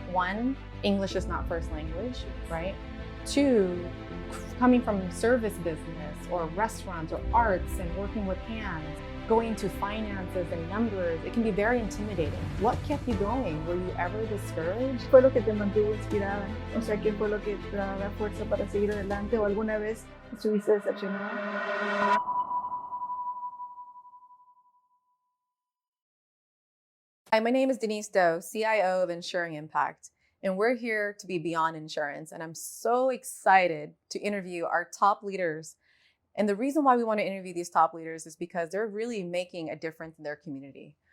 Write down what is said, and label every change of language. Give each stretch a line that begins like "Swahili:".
English: One, English is not first language, right? Two, coming from service business or restaurants or arts and working with hands, going into finances and numbers, it can be very intimidating. What kept you going? Were you ever discouraged?
Spanish: ¿Fue lo que te mantuvo inspirada? O sea, ¿qué fue lo que te da fuerza para seguir adelante? ¿O alguna vez estuviste decepcionada?
English: Hi, my name is Denise Do, CIO of Ensuring Impact, and we're here to be beyond insurance. And I'm so excited to interview our top leaders. And the reason why we want to interview these top leaders is because they're really making a difference in their community.